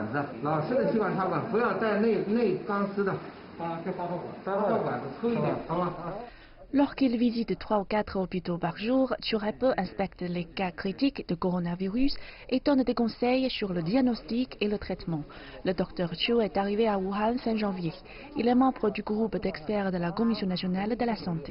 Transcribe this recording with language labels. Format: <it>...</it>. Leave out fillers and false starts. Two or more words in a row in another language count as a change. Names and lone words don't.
<zh>子，老式的吸管插管，不要带内钢丝的。8号管子粗一点，好吗？</zh> <fr>Lorsqu'il visite 3 ou 4 hôpitaux par jour, Churepe inspecte les cas critiques de coronavirus et donne des conseils sur le diagnostic et le traitement. Le docteur Chu est arrivé à Wuhan fin janvier. Il est membre du groupe d'experts de la Commission nationale de la santé.</fr>